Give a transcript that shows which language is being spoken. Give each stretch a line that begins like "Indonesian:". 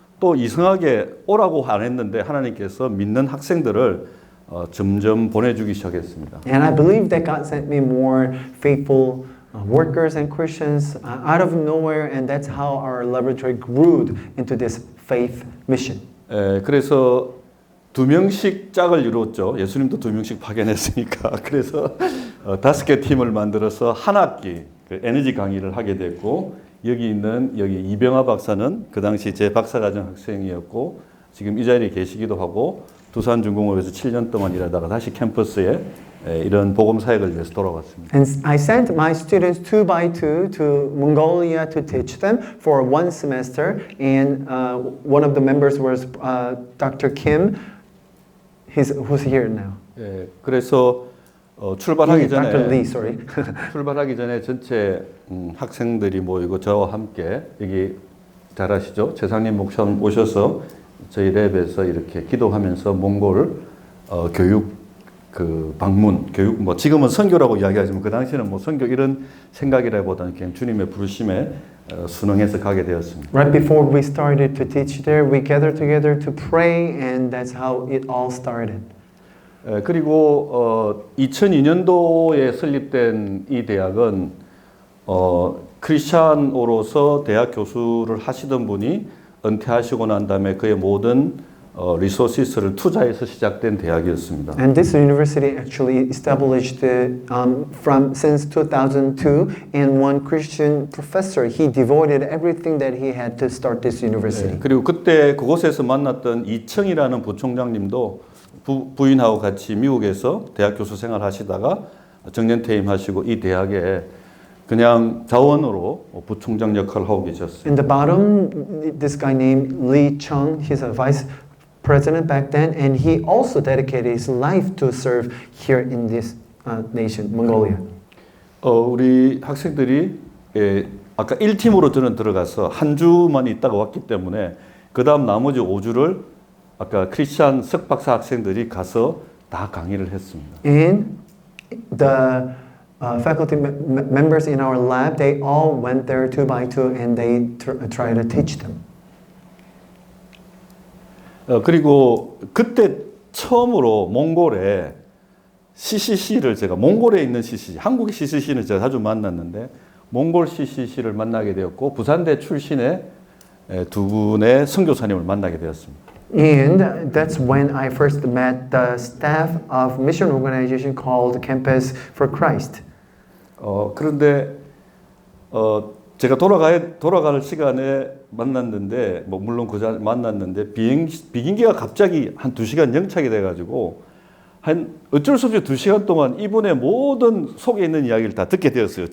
Korean: 또 이상하게 오라고 안 했는데 하나님께서 믿는 학생들을 점점 보내주기 시작했습니다.
English: And I believe that God sent me more faithful workers and Christians out of nowhere, and that's how our laboratory grew into this faith mission.
Korean: 그래서 2명씩 짝을 이루었죠. 예수님도 2명씩 파견했으니까. 그래서 5개 팀을 만들어서 한 학기 그 에너지 강의를 하게 됐고, 여기 이병하 박사는 그 당시 제 박사과정 학생이었고 지금 이 자리에 계시기도 하고 두산중공업에서 7년 동안 일하다가 다시 캠퍼스에 이런 복음 사역을 위해서 돌아왔습니다.
English: And I sent my students 2 by 2 to Mongolia to teach them for 1 semester, and one of the members was Dr. Kim, who's here now.
Korean: 그래서 출발하기 전에
English: Dr. Lee, sorry.
Korean: 출발하기 전에 전체 학생들이 모이고 저와 함께 여기 잘 아시죠? 재상님 목사님 오셔서 저희 랩에서 이렇게 기도하면서 몽골 교육 그 방문 교육 뭐 지금은 선교라고 이야기하지만 그 당시에는 뭐 선교 이런 생각이라기보다는 그냥 주님의 부르심에 순응해서 가게 되었습니다.
English: Right before we started to teach there, we gathered together to pray, and that's how it all started.
Korean: 그리고 2002년도에 설립된 이 대학은 크리스찬으로서 대학 교수를 하시던 분이 은퇴하시고 난 다음에 그의 모든 리소시스를 투자해서 시작된 대학이었습니다.
English: And this university actually established since 2002, and one Christian professor, he devoted everything that he had to start this university.
Korean: 그리고 그때 그곳에서 만났던 이청이라는 부총장님도 부인하고 같이 미국에서 대학 교수 생활 하시다가 정년퇴임 하시고 이 대학에 그냥 자원으로 부총장 역할을 하고 계셨어요.
English: In the bottom, this guy named Lee Chung, he's a vice president back then, and he also dedicated his life to serve here in this nation, Mongolia.
Korean: 우리 학생들이 아까 1팀으로 저는 들어가서 한 주만 있다가 왔기 때문에 그 다음 나머지 5주를 아까 크리스찬 석박사 학생들이 가서 다 강의를 했습니다.
English: And the faculty members in our lab, they all went there 2 by 2, and they tried to teach them.
Korean: 그리고 그때 처음으로 몽골에 CCC를 제가 몽골에 있는 CCC, 한국의 CCC는 제가 자주 만났는데 몽골 CCC를 만나게 되었고 부산대 출신의 2분의 선교사님을 만나게 되었습니다.
English: And that's when I first met the staff of mission organization called Campus for Christ.
Korean: 그런데 제가 돌아갈 시간에 만났는데 뭐 물론 그 자리에 만났는데 비행기가 갑자기 한 2시간 영착이 돼가지고 한 어쩔 수 없이 2시간 동안 이분의 모든 속에 있는 이야기를 다 듣게 되었어요.